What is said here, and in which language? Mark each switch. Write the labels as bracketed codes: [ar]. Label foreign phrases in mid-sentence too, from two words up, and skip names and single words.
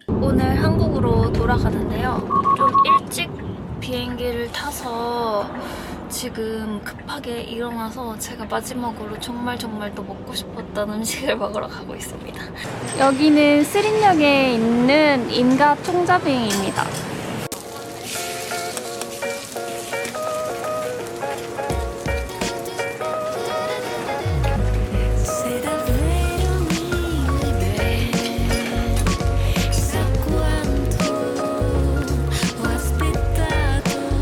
[ko] 오늘 한국으로 돌아가는데요. 좀 일찍 비행기를 타서 지금 급하게 일어나서 제가 마지막으로 정말 또 먹고 싶었던 음식을 먹으러 가고 있습니다. 여기는 스린역에 있는 인가 통자뱅이입니다. [it] Sei davvero mio bene, chissà quanto ho aspettato,